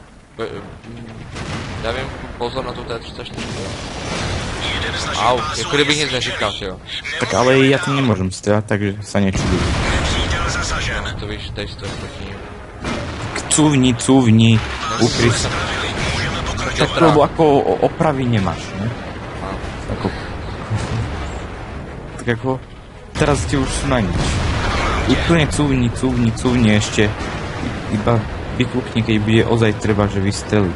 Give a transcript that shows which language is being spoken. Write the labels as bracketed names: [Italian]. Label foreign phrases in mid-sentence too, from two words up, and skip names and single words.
[Czech] Já vím, pozor na tu T-34. Jeden z našich Au, pásů jako kdybych je nic neříkal, jo. [Slovak] Tak ale ja to nemôžem strieľať, takže sa nečuduj. [Czech] Nepřítel zasažen. To víš, teď stojí proti ním. [Slovak] Cuvni, ukryj sa. [Czech] Můžeme pokračovat. [Slovak] Tak lebo ako opravy nemáš, ne? Ako... Tak ako... Teraz ti už sú na nič. Úplne cuvni ešte. Iba vyklukni, keď bude ozaj treba, že vystreliť.